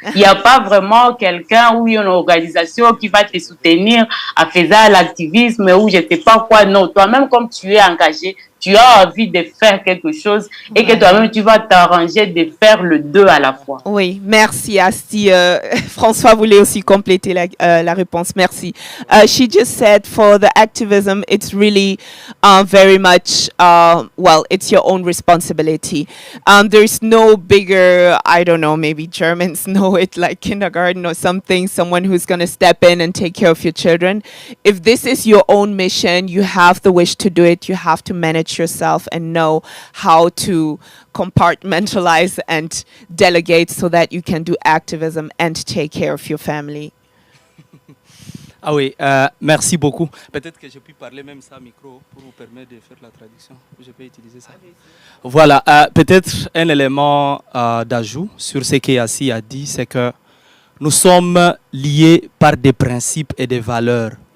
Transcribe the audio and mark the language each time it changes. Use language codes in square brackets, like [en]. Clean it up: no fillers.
[fr] Il n'y a pas vraiment quelqu'un ou une organisation qui va te soutenir en faisant l'activisme ou je ne sais pas quoi. Non, toi-même, comme tu es engagé, tu as envie de faire quelque chose et que toi-même, tu vas t'arranger de faire le deux à la fois. Oui, merci Asti. François voulait aussi compléter la réponse. Merci. [en] She just said for the activism, it's really very much, well, it's your own responsibility. There's no bigger, I don't know, maybe Germans know it like kindergarten or something, someone who's going to step in and take care of your children. If this is your own mission, you have the wish to do it, you have to manage yourself and know how to compartmentalize and delegate so that you can do activism and take care of your family. [fr] Ah oui, merci beaucoup. Peut-être que je puis parler même ça micro pour vous permettre de faire la traduction. Je peux utiliser ça. Voilà, peut-être un élément d'ajout sur ce qu'Yassi a dit, c'est que nous sommes liés par des principes et des valeurs.